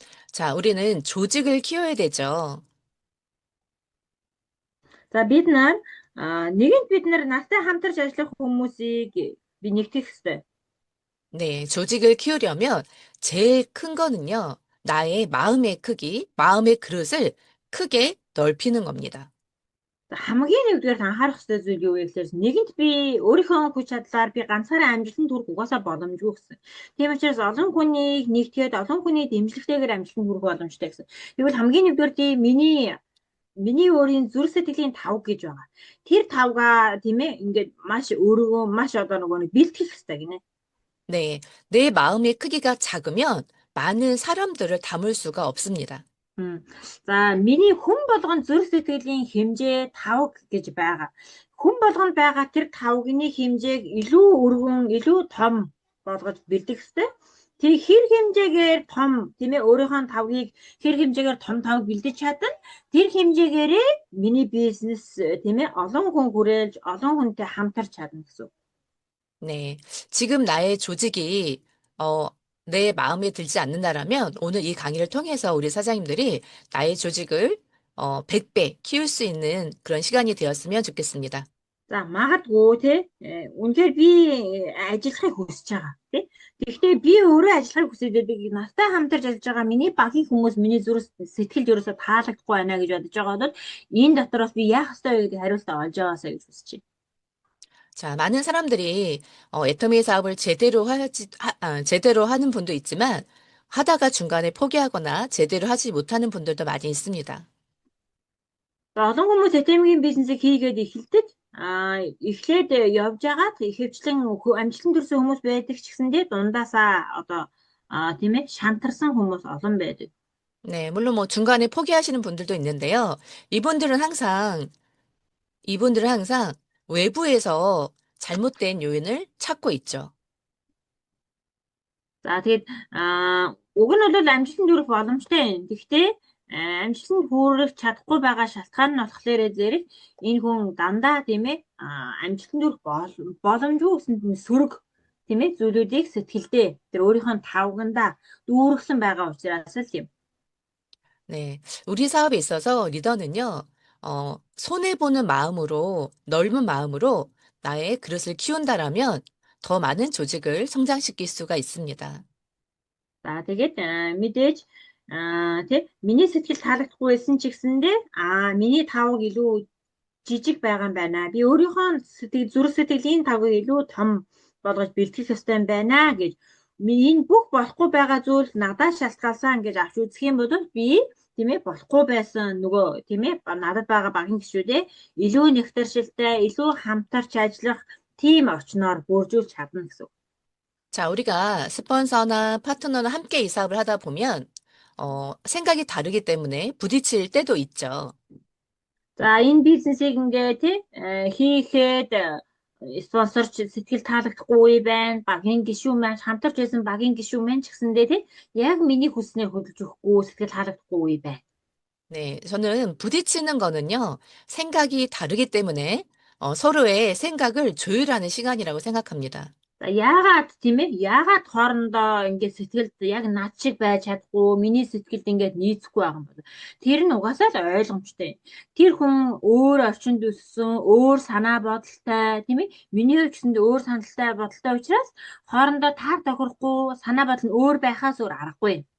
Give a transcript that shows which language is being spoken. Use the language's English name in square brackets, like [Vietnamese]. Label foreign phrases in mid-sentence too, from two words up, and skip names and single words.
[Korean] 자, 우리는 조직을 키워야 되죠. [Mongolian] За бид нар нэгэнт бид нар настай хамтарч ажиллах хүмүүсийг би нэгтгэх ёстой. [Korean] 네, 조직을 키우려면 제일 큰 거는요, 나의 마음의 크기, 마음의 그릇을 크게 넓히는 겁니다. [Mongolian] За, хамгийн нэгдүгээр анхаарах ёстой зүйл юу вэ гэхээр нэгэнт би өөрийнхөө хүч чадлаар би ганцаараа амжилтанд хүрэх угаасаа боломжгүй гэсэн. Тийм учраас олон хүнийг нэгтгээд олон хүний дэмжлэгтэйгээр амжилтанд хүрэх боломжтой гэсэн. Тэгвэл хамгийн нэгдүгээр миний өөрийн зүрх сэтгэлийн тавг гэж байгаа. Тэр тавгаа тийм ээ ингээд маш өөрийгөө маш одоо нөгөө нэг бэлтгэх хэрэгтэй гинэ. [Korean] 네, 내 마음의 크기가 작으면 많은 사람들을 담을 수가 없습니다. Мм. [Mongolian] За миний хүн болгон зүрх сэтгэлийн хэмжээ 5 гэж байгаа. Хүн болгонд байгаа тэр 5-ны хэмжээг илүү өргөн, илүү том болгож бэлдэх хэрэгтэй. Тэг хэр хэмжээгээр том тийм ээ өөрийнхөө 5-ыг хэр хэмжээгээр том бэлдэж чадна. Тэр хэмжээгээрээ миний бизнес тийм ээ олон хүн хүрээлж, олон хүнтэй хамтарч чадна гэсэн. [Korean] 네, 지금 나의 조직이, 내 마음에 들지 않는다라면 오늘 이 강의를 통해서 우리 사장님들이 나의 조직을 100배 키울 수 있는 그런 시간이 되었으면 좋겠습니다. [Mongolian] За магадгүй те үнэхээр би ажиллахыг хүсэж байгаа тий. Гэхдээ би өөрөө ажиллахыг хүсэж байдаг настай хамтарч ажиллаж байгаа миний багийн хүмүүс миний зүрх сэтгэлд ерөөсө таалагдахгүй байна гэж бодож байгаа бол энэ дотроос би яах ёстой вэ гэдэг хариултаа олж байгаасаа гэж хүсэж байна. [Korean] 자, 많은 사람들이 애터미 사업을 제대로 하는 분도 있지만 하다가 중간에 포기하거나 제대로 하지 못하는 분들도 많이 있습니다. [Mongolian] За олон хүмүүс этемгийн бизнесийг хийгээд эхэлдэг. Эхлээд явж байгаад ихэвчлэн амжилтанд хүрсэн хүмүүс байдаг ч гэсэндээ дундаасаа одоо тийм ээ шантарсан хүмүүс олон байдаг. [Korean] 네, 물론 뭐 중간에 포기하시는 분들도 있는데요. 이분들은 항상 외부에서 잘못된 요인을 찾고 있죠. [Mongolian] За тэгээд уг нь бол амжилтанд хүрэх боломжтой юм. Гэхдээ амжилтанд хүрэх чадахгүй байгаа шалтгаан нь болохоор зэрэг энэ хүн дандаа тийм ээ амжилтанд хүрэх боломжгүй гэсэн сөрөг тийм ээ зүйлүүдийг сэтгэлдээ тэр өөрийнхөө тавгандаа дүүргэсэн байгаа учраас л юм. [Korean] 네, 우리 사업에 있어서 리더는요, 손해보는 마음으로, 넓은 마음으로 나의 그릇을 키운다라면 더 많은 조직을 성장시킬 수가 있습니다. [Mongolian] За тэгээд мэдээж тий миний сэтгэл таалагдахгүй байсан ч гэсэндээ миний тавг илүү жижиг байгаа юм байна. Би өөрийнхөө зүрх сэтгэлийн тавыг илүү том болгож бэлтгэх ёстой юм байна гэж энэ бүх болохгүй байгаа зүйл надад шалтгаалсан гэж авч үзэх юм бол би тийм ээ болохгүй байсан нөгөө тийм ээ надад байгаа багийн гишүүдээ илүү нэгтэршилтэй, илүү хамтарч ажиллах тийм орчноор бүржүүлж чадна гэсэн. [Korean] 자, 우리가 스폰서나 파트너나 함께 이 사업을 하다 보면, 생각이 다르기 때문에 부딪힐 때도 있죠. [Mongolian] За энэ бизнесийг ингээ тий хийхэд спонсорч сэтгэл таалагдахгүй үе байна. Багийн гишүүн маань хамтарч байсан багийн гишүүн маань ч гэсэндээ тий яг миний хүснээр хөдөлж өгөхгүй сэтгэл таалагдахгүй үе байна. [Korean] 네, 저는 부딪히는 거는요, 생각이 다르기 때문에 서로의 생각을 조율하는 시간이라고 생각합니다. [Mongolian] За яагаад тийм ээ яагаад хоорондоо ингээ сэтгэлд яг над шиг байж чадахгүй миний сэтгэлд ингээ нийцэхгүй байгаа юм бол тэр нь угаасаа л ойлгомжтой. Тэр хүн өөр орчинд өссөн, өөр санаа бодолтой тийм ээ миний хувьд гэсэндээ өөр бодолтой учраас хоорондоо таар тохирохгүй санаа бодол нь өөр байхаас өөр аргагүй.